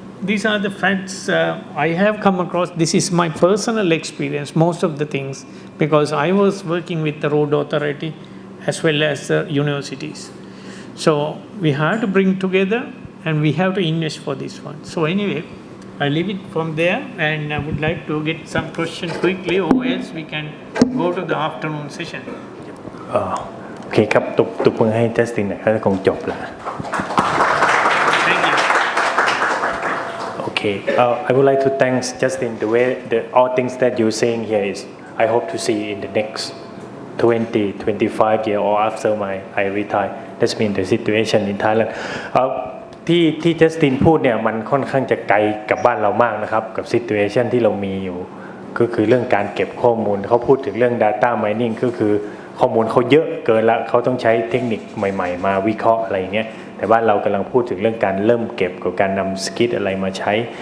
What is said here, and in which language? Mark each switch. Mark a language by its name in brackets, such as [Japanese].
[English] these are the facts I have come across. This is my personal experience, most of the things, because I was working with the road authority as well as the universities. So we have to bring together and we have to invest for this one. So anyway, I leave it from there, and I would like to get some questions quickly, or else we can go to the afternoon session. [Thai] โอเคครับตุบมือให้ Justin หน่อยก็คงจบละ [English] Thank you. Okay, I would like to thank Justin the way all things that you're saying here is I hope to see in the next 20-25 years or after I retire. That's been the situation in Thailand. [Thai] ที่ Justin พูดเนี่ยมันค่อนข้างจะไกลกับบ้านเรามากนะครับกับ situation ที่เรามีอยู่ก็คือเรื่องการเก็บข้อมูลเขาพูดถึงเรื่อง data mining ก็คือข้อมูลเขาเยอะเกินละเขาต้องใช้เทคนิคใหม่ๆมาวิเคราะห์อะไรอย่างเงี้ยแต่บ้านเรากำลังพูดถึงเรื่องการเริ่มเก็บกับการนำสกิลอะไรมาใช้